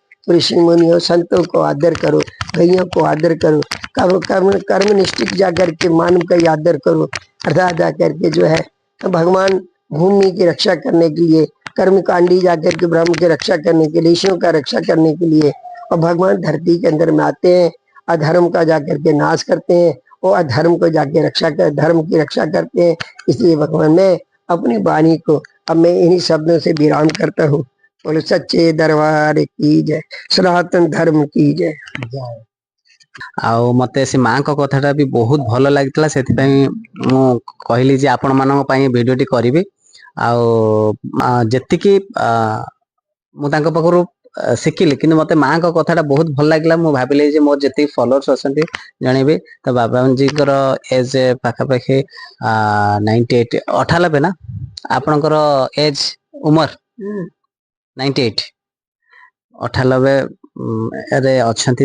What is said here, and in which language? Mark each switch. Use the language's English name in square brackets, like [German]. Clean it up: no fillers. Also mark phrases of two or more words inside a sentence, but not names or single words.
[Hindi] तो ऋषि मुनियों संतों को आदर करो, गैयों को आदर करो, कर्म कर्म कर्म निष्ठित जाकर के मानव का आदर करो, अर्थात जाकर के जो है भगवान भूमि की रक्षा करने के लिए, कर्मकांडी जाकर के ब्रह्म की रक्षा करने के लिए, ऋषियों का रक्षा करने के लिए, और भगवान धरती के अंदर में आते हैं, अधर्म का जाकर के नाश करते हैं और अधर्म को जाके रक्षा कर, धर्म की रक्षा करते हैं। इसलिए भगवान मैं अपनी वाणी को अब मैं इन्हीं शब्दों से विराम करता हूँ। बोलो सच्चे दरबार की जय, सनातन धर्म की जय। [Odia] ଆଉ ମତେ ସେ ମାଙ୍କ କଥାଟା ବି ବହୁତ ଭଲ ଲାଗିଥିଲା, ସେଥିପାଇଁ ମୁଁ କହିଲି ଯେ ଆପଣ ମାନଙ୍କ ପାଇଁ ଭିଡିଓଟି କରିବି। ଆଉ ଯେତିକି ମୁଁ ତାଙ୍କ ପାଖରୁ ଶିଖିଲି, କିନ୍ତୁ ମତେ ମାଙ୍କ କଥାଟା ବହୁତ ଭଲ ଲାଗିଲା। ମୁଁ ଭାବିଲି ଯେ ମୋର ଯେତିକି ଫଲୋଅର୍ସ ଅଛନ୍ତି ଜଣେଇବି। ତ ବାବାଜୀଙ୍କର ଏଜ ପାଖାପାଖି 98 98 ନା, ଆପଣଙ୍କର ଏଜ ଉମର 98 98 ରେ ଅଛନ୍ତି।